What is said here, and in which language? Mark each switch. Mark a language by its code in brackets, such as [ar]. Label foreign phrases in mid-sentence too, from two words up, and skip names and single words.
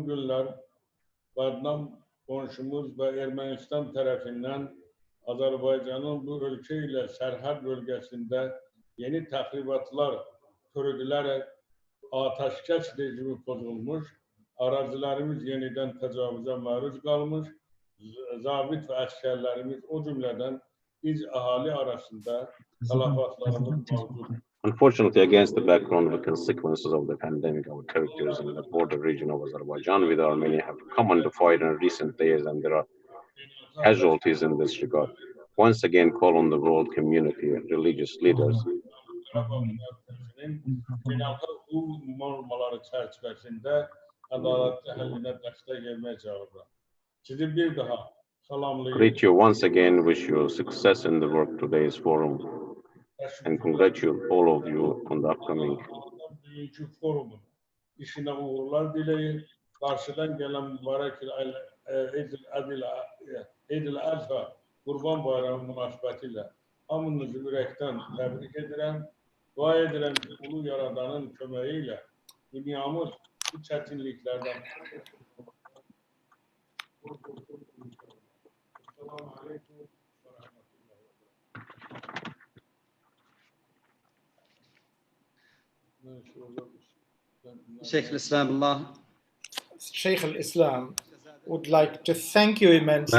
[az] günlər bədnam qonşumuz və Ermənistan tərəfindən Azərbaycanın bu ölkə ilə sərhəd bölgəsində yeni təxribatlar törüdülərək atəşkəs rejimi pozulmuş, arazilərimiz yenidən təcavüzə məruz qalmış, zabit və əskərlərimiz o cümlədən biz əhali arasında tələfatlarımız mövcuddur. [en] Unfortunately, against the background of the consequences of the pandemic, our territories in the border region of Azerbaijan with Armenia have come under fire in recent days, and there are casualties in this regard. Once again, call on the world community and religious leaders [az] Beynəlxalq hüquq normaları çərçivəsində ədalətli həllinə dəstək verməyə çağırıram. Sizi bir daha salamlayıram. [en] greet you once again, wish you success in the work today's forum, and congratulate all of you on the upcoming. [az] Bugünkü forumun işinə uğurlar diləyir. Qarşıdan gələn mübarək Eid-el Adha Qurban Bayramı münasibətilə hamınızı ürəkdən təbrik edirəm. Dua edirəm ki, ulu yaradanın köməyi ilə dünyamız bu çətinliklərdən [en] Sheikh al-Islam Allah. Sheikh al-Islam would like to thank you immensely.